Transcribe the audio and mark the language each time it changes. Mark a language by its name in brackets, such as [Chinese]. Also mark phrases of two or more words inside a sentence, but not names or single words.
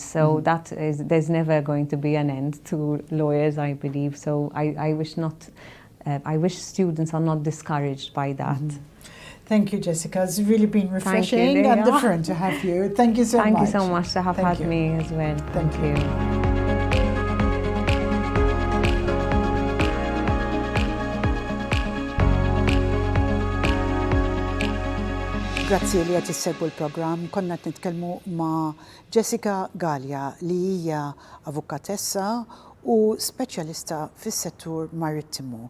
[English] So there's never going to be an end to lawyers, I believe. So I wish students are not discouraged by that. Thank you, Jessica. It's really been refreshing and different to have you. Thank you so much. Thank you so much to have had me as well. Thank you. [Maltese] Grazzi li għat jissegwu l-program. Konna nitkellmu ma' Jessica Galea li hija avukatessa u speċjalista fis-settur marittimu.